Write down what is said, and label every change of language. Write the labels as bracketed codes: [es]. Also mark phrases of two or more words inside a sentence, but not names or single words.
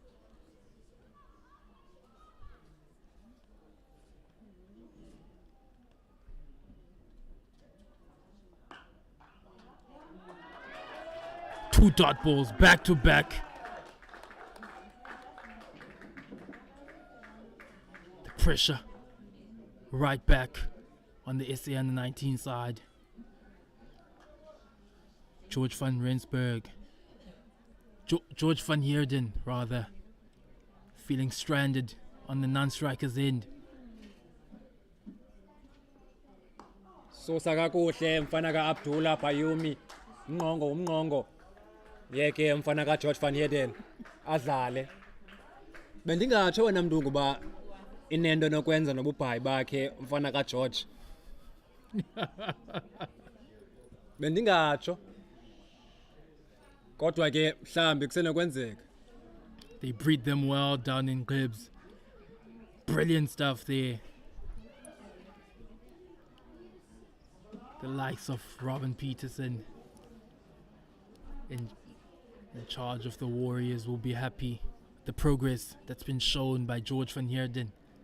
[en] Two dot balls back to back. The pressure right back on the SA under 19 side. George van Rensburg. George van Heerden, rather, feeling stranded on the non-striker's end. [xh] Sosa kakuhle mfana kaAbdullah Bayumi. Umnqongo. Yeke mfana kaGeorge van Heerden adlale. Bendingatsho wena Mntungwa uba inento nokwenza nobubhayi bakhe mfana kaGeorge. Bendingatsho. Kodwa ke mhlambi kusenokwenzeka. [en] They breed them well down in Gibbs. Brilliant stuff there. The likes of Robin Peterson in charge of the Warriors will be happy with the progress that's been shown by George van Heerden.